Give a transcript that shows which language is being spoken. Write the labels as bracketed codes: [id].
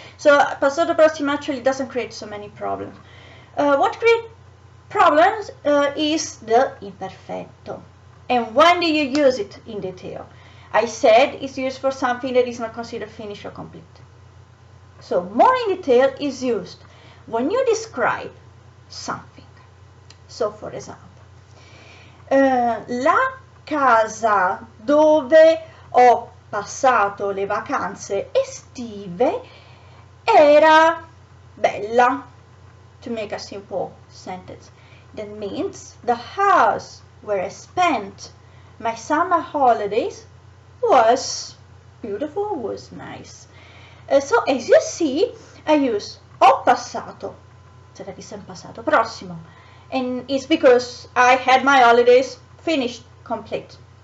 [en] So passato prossimo actually doesn't create so many problems. What creates problems is the imperfetto. And when do you use it in detail? I said it's used for something that is not considered finished or complete. So more in detail is used when you describe something. [it] So for example, la casa dove ho passato le vacanze estive era bella. [en] To make a simple sentence, that means the house where I spent my summer holidays was beautiful, was nice. So as you see, I use [it] ho passato, [en] so that is in passato prossimo, and it's because I had my holidays finished, complete.